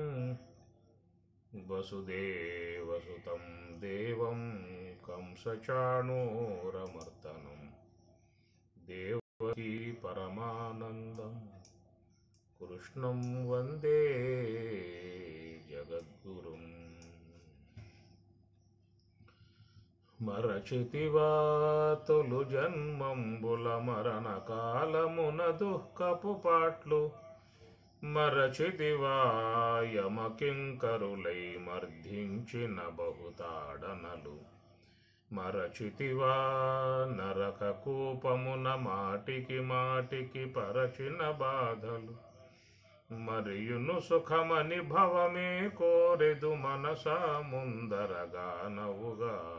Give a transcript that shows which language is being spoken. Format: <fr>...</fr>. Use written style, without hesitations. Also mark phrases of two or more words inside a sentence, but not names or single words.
<sa>वसुदेवसुतं देवं कंसचाणूरमर्दनं देवकी परमानन्दं कृष्णं वन्दे जगद्गुरुम्</sa> <te>మరచితివా తొలు జన్మంబుల మరణ కాలమున దుఃఖపు పాట్లు మరచితివా యమకింకరులై మర్ధించిన బహుతాడనలు మరచితివా నరక కూపమున మాటికి మాటికి పరచిన బాధలు మరియును సుఖమని భవమే కోరెదు మనసా ముందరగానవుగా</te>